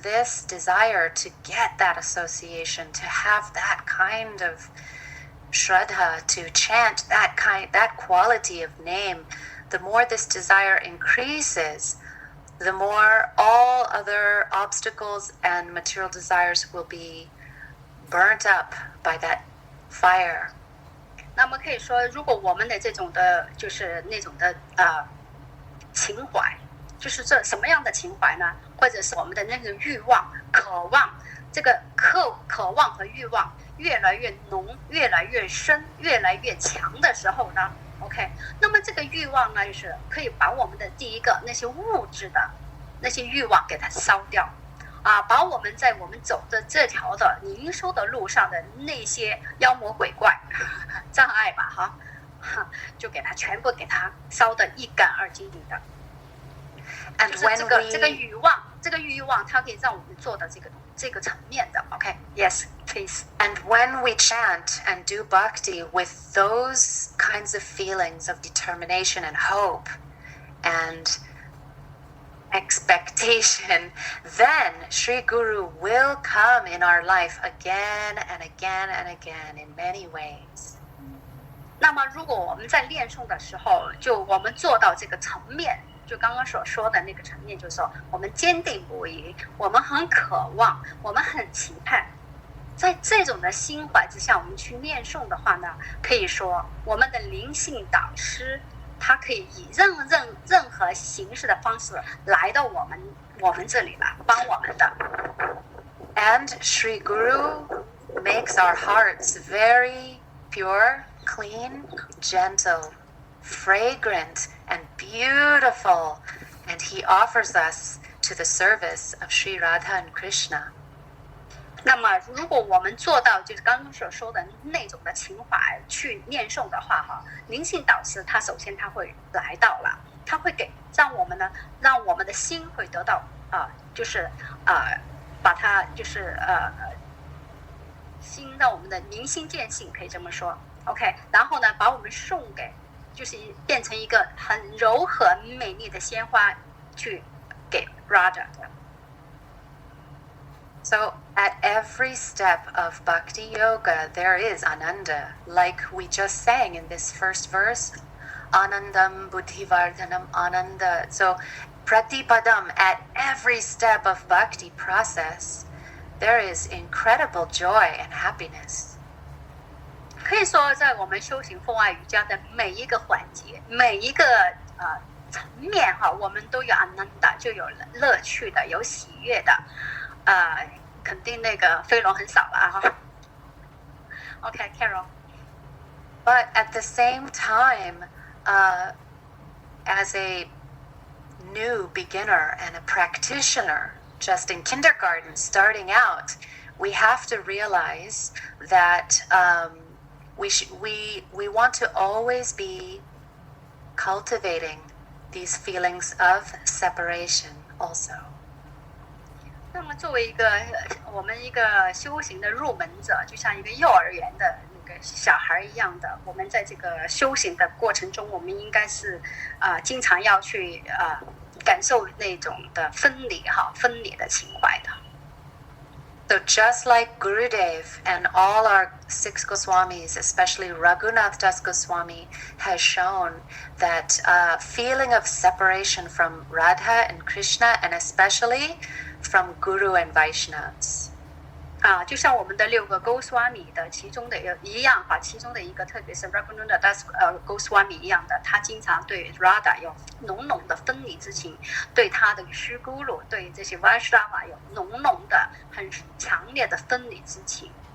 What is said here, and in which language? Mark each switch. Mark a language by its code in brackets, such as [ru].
[en] This desire to get that association, to have that kind of shraddha, to chant that quality of name, the more this desire increases, the more all other obstacles and material desires will be burnt up by that fire. [zh] 那么可以说，如果我们的这种的，就是那种的情怀，就是这什么样的情怀呢？或者是我们的那个欲望、渴望，这个渴望和欲望越来越浓、越来越深、越来越强的时候呢 ，OK， 那么这个欲望呢，就是可以把我们的第一个那些物质的那些欲望给它烧掉。把我们在我们走的这条的灵修的路上的那些妖魔鬼怪障碍吧，就给它全部给它烧得一干二净的。 [en] And [zh] 就是 [en] when [zh] 这个欲望，它可以让我们做到这个层面的。 [en] OK， yes, please. And when we chant and do bhakti with those kinds of feelings of determination and hope and expectation, then Sri Guru will come in our life again and again and again in many ways. [zh] 那么如果我们在练诵的时候，就我们做到这个层面，就刚刚所说的那个层面，就是说我们坚定不移，我们很渴望，我们很期盼，在这种的心怀之下，我们去念诵的话呢，可以说我们的灵性导师他可以以任何形式的方式来到我们这里来帮我们的。 [en] And Sri Guru makes our hearts very pure, clean, gentle, fragrant, and beautiful. And he offers us to the service of Sri Radha and Krishna. [zh] 那么如果我们做到就是刚刚所说的那种的情怀去念诵的话灵性导师他首先他会来到了，他会让我们的心会得到就是把它就是心让我们的明心见性，可以这么说 OK， 然后呢把我们送给就是变成一个很柔和美丽的鲜花去给 Radha。 [en] So at every step of Bhakti Yoga, there is Ananda, like we just sang in this first verse, Anandam Buddhivardhanam Ananda. So Pratipadam, at every step of Bhakti process, there is incredible joy and happiness. [zh] 可以说在我们修行风爱瑜伽的每一个环节，每一个层面我们都有 Ananda， 就有乐趣的，有喜悦的。肯定那个飞龙很少了OK, Carol. [en] But at the same time, as a new beginner and a practitioner, just in kindergarten, starting out, we have to realize that we want to always be cultivating these feelings of separation also. [zh] 那么作为我们一个修行的入门者，就像一个幼儿园的那个小孩一样的，我们在这个修行的过程中，我们应该是经常要去感受那种的分离的情怀的。 [en] So just like Gurudev and all our 6 Goswamis, especially Raghunath Das Goswami, has shown that feeling of separation from Radha and Krishna, and especially from Guru and Vaishnavas. [zh] 就像我们的6个 Goswami 的其中的一样哈，其中的一个特别是 Raghunath Das Goswami 一样的，他经常对 Radha 有浓浓的分离之情，对他的师姑鲁，对这些 Vaishnava 有浓浓的很强烈的分离之情。